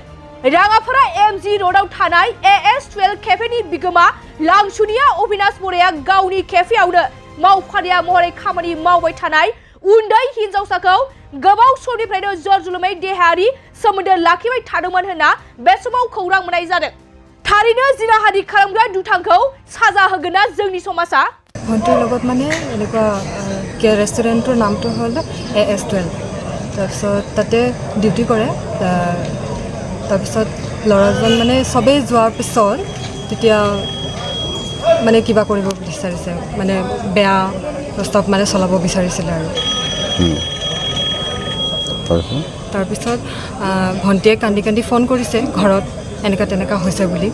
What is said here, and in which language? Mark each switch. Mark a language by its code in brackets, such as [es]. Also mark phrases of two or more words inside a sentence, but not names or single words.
[brx] राङापारा MG रोडआव थानाय AS12 केफेनि बिगोमा लांसुनिया अबिनाश बराया गावनि केफेआवनो मावफारिया महरै खामानि मावबाय थानाय उन्दै हिनजावसाखौ गोबाव समनिफ्रायनो जरजुलुमै देहायारि सोमोन्दो लाखिबाय थादोंमोन होनना बे समाव खौरां मोननाय जादों। थारैनो जिनाहारि खालामग्रा दुथांखौ साजा होगोनना जोंनि समाजा? [as] भन्टिर লগত মানে এনেকুৱা ৰেষ্টুৰেণ্টৰ নামটো হ'ল AS12। তাৰপিছত তাতে ডিউটি কৰে। তাৰপিছত ল'ৰাজন মানে সবেই যোৱাৰ পিছত তেতিয়া মানে কিবা কৰিব বিচাৰিছে, মানে বেয়া প্ৰস্তাৱ মানে চলাব বিচাৰিছিলে আৰু তাৰপিছত ভণ্টিয়ে কান্দি কান্দি ফোন কৰিছে ঘৰত এনেকুৱা তেনেকুৱা হৈছে বুলি।